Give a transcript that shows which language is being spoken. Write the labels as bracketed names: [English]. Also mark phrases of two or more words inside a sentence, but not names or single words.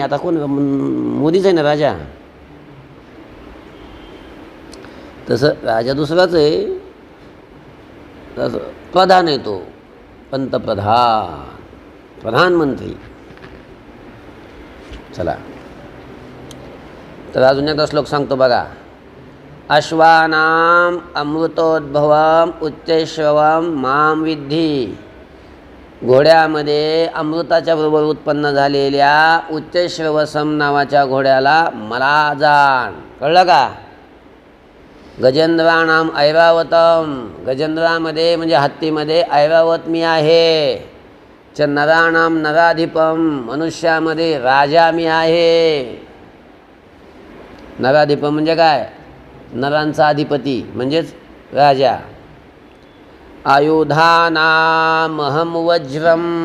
[Marathi] आता कोण? मोदीच आहे ना राजा. तसं राजा दुसराच आहे. तसं प्रधान आहे तो. पंतप्रधान, प्रधानमंत्री. चला, तर अजून एकदा श्लोक सांगतो बघा. [Sanskrit] अश्वानाम अमृतोद्भवम उच्चैश्रवम माम विद्धि. [Marathi] घोड्यामध्ये अमृताच्या बरोबर उत्पन्न झालेल्या उच्चैश्रवसम नावाच्या घोड्याला मला जाण. कळलं का? [Sanskrit] गजेंद्राणाम ऐरावतम. [Marathi] गजेंद्रामध्ये म्हणजे हत्तीमध्ये ऐरावत मी आहे. [Sanskrit] च नराणाम नराधिपम [Marathi] मनुष्यामध्ये राजा मी आहे. नराधिपम म्हणजे काय? नरांचा अधिपती म्हणजेच राजा. [Sanskrit] आयुधानामहं वज्रम.